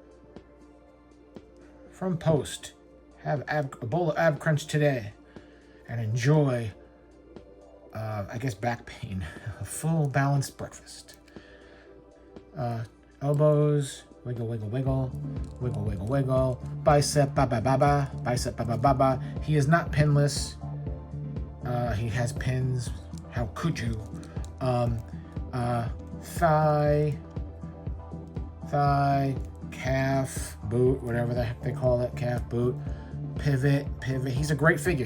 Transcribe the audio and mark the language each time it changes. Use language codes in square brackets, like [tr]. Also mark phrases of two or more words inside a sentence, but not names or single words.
[en] From Post. Have a bowl of Ab Crunch today. And enjoy, I guess, back pain. A full balanced breakfast. Elbows. Wiggle, wiggle, wiggle. Wiggle, wiggle, wiggle. Bicep, ba ba ba ba. Bicep, ba ba ba ba. He is not pinless. He has pins. How could you? Thigh, calf, boot, whatever the heck they call it, calf, boot, pivot. He's a great figure.